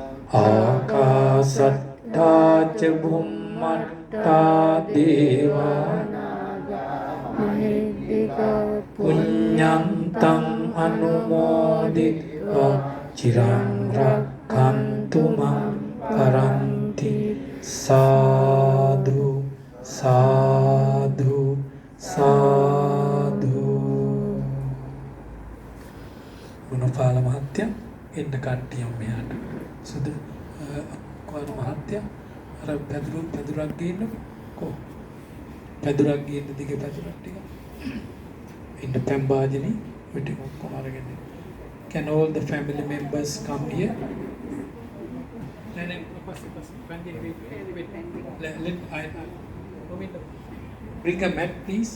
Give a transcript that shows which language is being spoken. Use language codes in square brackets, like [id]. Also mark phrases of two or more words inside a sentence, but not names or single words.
[pi] ආකාසට්ඨා ච බුම්මට්ඨා දේවානාගා මහිද්దికා පුඤ්ඤන්තං අනුමෝදිत्वा චිරං රක්ඛන්තු මං පරන්ති සාදු සාදු සාදු. [si] ගුණපාල මහත්තයා එන්න කට්ටියම මෙහාට. සුදු කොහොමද මහත්තයා අර පැදුරක් ගේන්න කො පැදුරක් ගේන්න දිගේ පැදුරක් ටික ඉන්න පෙම්බාජනේ ඔය ටික ඔක්කොම අරගෙන. [en] Can all the family members come here? Bring a mat, please.